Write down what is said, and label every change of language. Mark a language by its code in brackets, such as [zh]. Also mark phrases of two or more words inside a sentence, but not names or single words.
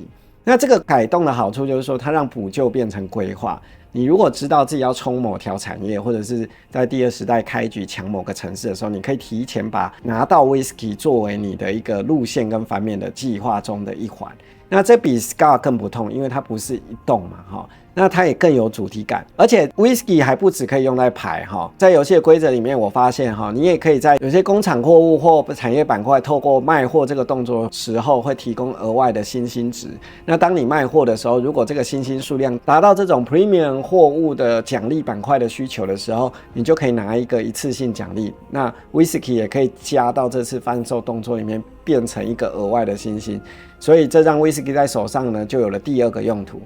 [zh] 那這個改動的好處就是說，它讓補救變成規劃。你如果知道自己要衝某條產業，或者是在第2時代開局搶某個城市的時候，你可以提前把拿到 Whisky 作為你的一個路線跟翻面的計劃中的一環。那這比 Scar 更不痛，因為它不是1洞嘛，那它也更有主題感，而且 Whisky 還不只可以用在牌在遊戲的規則裡面，我發現你也可以在有些工廠貨物或產業板塊，透過賣貨這個動作時候，會提供額外的星星值。那當你賣貨的時候，如果這個星星數量達到這種 Premium 貨物的獎勵板塊的需求的時候，你就可以拿一個一次性獎勵。那 Whisky 也可以加到這次販售動作裡面， 變成一個額外的新星，所以這張威士忌在手上呢就有了第二個用途。